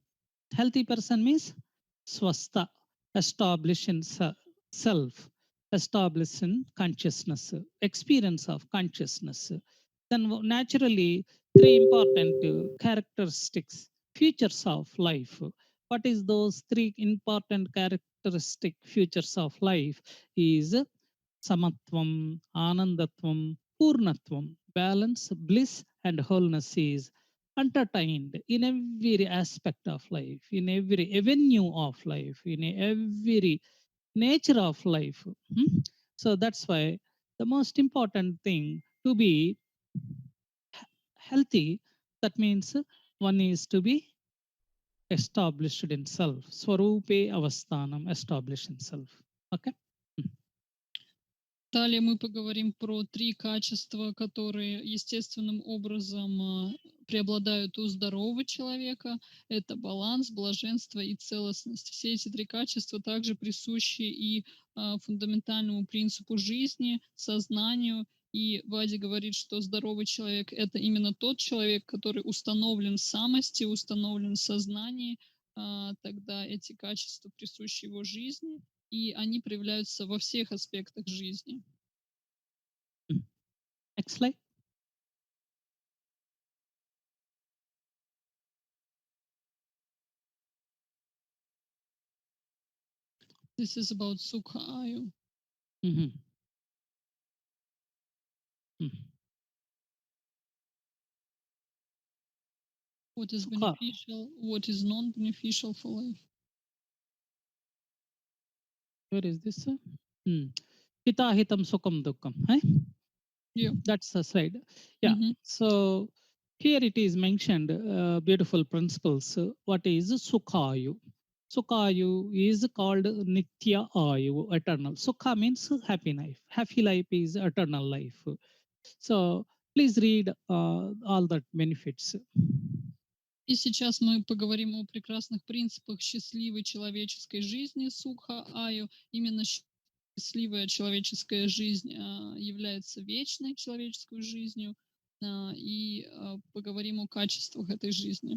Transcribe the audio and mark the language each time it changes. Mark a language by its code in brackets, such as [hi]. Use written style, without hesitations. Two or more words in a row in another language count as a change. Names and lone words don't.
[en] Healthy person means swastha, established in self, established in consciousness, experience of consciousness. Then naturally, three important characteristics, features of life. What is those three important characteristic features of life? [sa] Is samatvam, anandatvam, purnatvam. [en] Balance, bliss, and wholeness is entertained in every aspect of life, in every avenue of life, in every nature of life. Hmm? So that's why the most important thing to be healthy, that means one is to be established in self. [sa] Swarupe avasthanam, [en] established in self. Okay. [ru] Далее мы поговорим про три качества, которые естественным образом преобладают у здорового человека. Это баланс, блаженство и целостность. Все эти три качества также присущи и фундаментальному принципу жизни, сознанию. И Вади говорит, что здоровый человек– это именно тот человек, который установлен в самости, установлен в сознании. Тогда эти качества присущи его жизни, и они проявляются во всех аспектах жизни. [en] Next slide. This is about Sukha Ayu. Mhm. Mhm. What is Sukha. beneficial, what is non-beneficial for life. Where is this? [sa] Hitahitam sukam dukkam. Eh? [en] Yeah. That's the slide. Yeah. Mm-hmm. So here it is mentioned beautiful principles. What is Sukhayu? Sukhayu is called [sa] Nitya Ayu, [en] eternal. Sukha means happy life. Happy life is eternal life. So please read all that benefits. [ru] И сейчас мы поговорим о прекрасных принципах счастливой человеческой жизни Сукха Аю. Именно счастливая человеческая жизнь является вечной человеческой жизнью. И поговорим о качествах этой жизни.